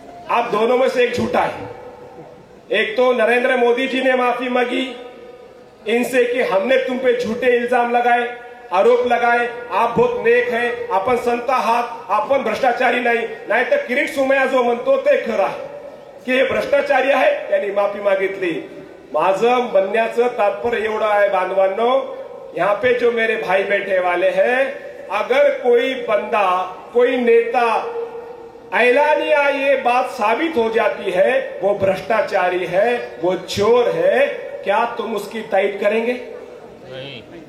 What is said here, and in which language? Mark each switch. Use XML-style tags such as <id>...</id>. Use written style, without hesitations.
<hi>आप दोनों में से एक झूठा है. एक तो नरेंद्र मोदी जी ने माफी मांगी इनसे कि हमने तुम पे झूठे इल्जाम लगाए, आरोप लगाए, आप बहुत नेक है,</hi> <mr>आपण संत आहात, आपण भ्रष्टाचारी नाही. नाही तर किरीट सोमय्या जो म्हणतो ते खरं आहे की हे भ्रष्टाचारी आहे, त्यांनी माफी मागितली. माझं म्हणण्याचं तात्पर्य एवढं आहे बांधवांनो,</mr> <hi>यहाँ पे जो मेरे भाई बैठे वाले हैं, अगर कोई बंदा, कोई नेता ऐलानिया ये बात साबित हो जाती है वो भ्रष्टाचारी है, वो चोर है, क्या तुम उसकी ताईद करेंगे? नहीं.</hi>